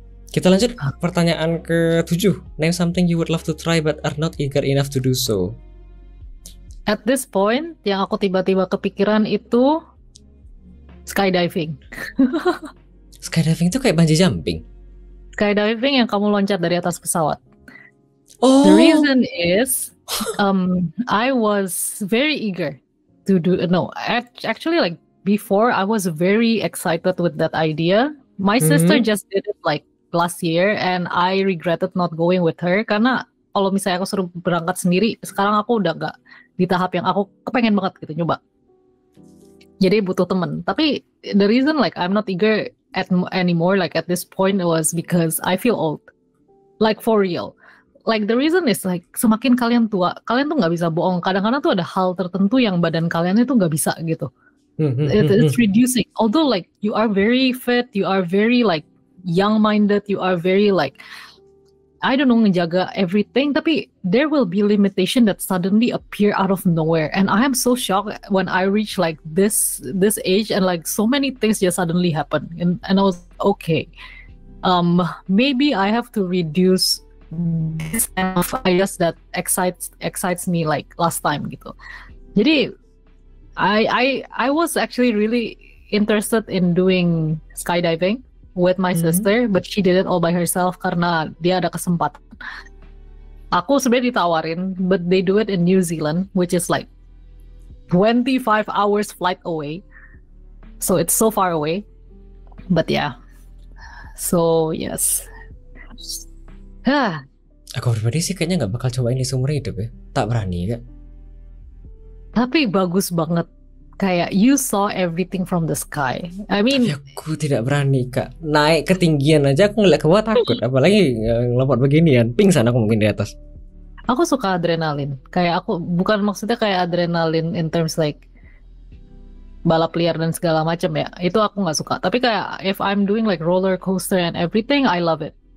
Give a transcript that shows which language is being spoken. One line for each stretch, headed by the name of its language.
Indonesian: Kita lanjut pertanyaan ke-7.
English: Name something you would love to try but are not eager enough to do so.
Indonesian: At this point, yang aku tiba-tiba kepikiran itu skydiving. Skydiving itu kayak bungee jumping? Skydiving yang kamu loncat dari atas pesawat. Oh.
English: The reason is, I was very eager to do. No, actually, like before, I was very excited with that idea. My sister just did it like last year, and I regretted not going with her
Indonesian: karena kalau misalnya aku suruh berangkat sendiri, sekarang aku udah gak di tahap yang aku kepengen banget gitu nyoba. Jadi butuh temen.
English: Tapi the reason like I'm not eager anymore like at this point was because I feel old. Like for real. Like the reason is like
Indonesian: semakin kalian tua, kalian tuh nggak bisa bohong. Kadang-kadang tuh ada hal tertentu yang badan kalian itu nggak bisa gitu.
English: It's reducing. Although like you are very fit, you are very like young-minded, you are very like I don't know ngejaga everything, tapi there will be limitation that suddenly appear out of nowhere, and I am so shocked when I reach like this age and like so many things just suddenly happen, and I was okay. Maybe I have to reduce this kind of ideas that excites me like last time gitu. Jadi I was actually really interested in doing skydiving with my sister, but she did it all by herself
Indonesian: karena dia ada kesempatan. Aku sebenarnya ditawarin,
English: but they do it in New Zealand, which is like 25 hours flight away. So it's so far away. But yeah. So yes.
Indonesian: Aku pribadi sih kayaknya nggak bakal cobain di seumur hidup ya. Tak berani Kak. Tapi bagus banget.
English: Kayak you saw everything from the sky. I mean,
Indonesian: aku tidak berani Kak. Naik ketinggian aja aku ngeliat ke bawah takut. Apalagi ngelompat beginian. Pingsan aku mungkin di atas. Aku suka adrenalin. Kayak aku bukan maksudnya kayak adrenalin
English: in terms like
Indonesian: balap liar dan segala macam ya, itu aku nggak suka.
English: Tapi kayak if I'm doing like roller coaster and everything, I love it.